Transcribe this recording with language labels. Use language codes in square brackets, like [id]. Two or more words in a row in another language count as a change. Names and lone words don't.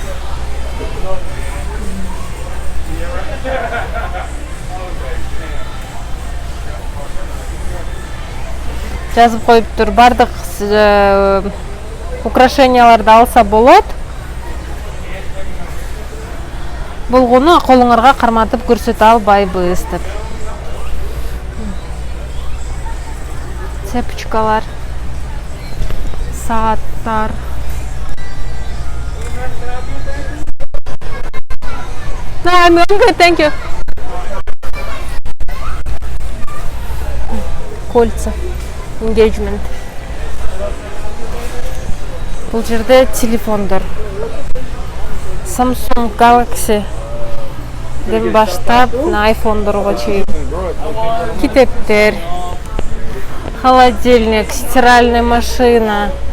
[ky] Жазып коюптур, бардык украшенияларды алса болот. Болгону колуңарга карматып көрсөтө албайбыз деп. Цепочкалар, сааттар. [en] No, I'm good, thank you. [ky] Кольца, engagement. Бул жерде телефондар. Samsung Galaxy ден баштап на iPhone'дарга чейин. Китептер, холодильник, [ru] стиральная машина.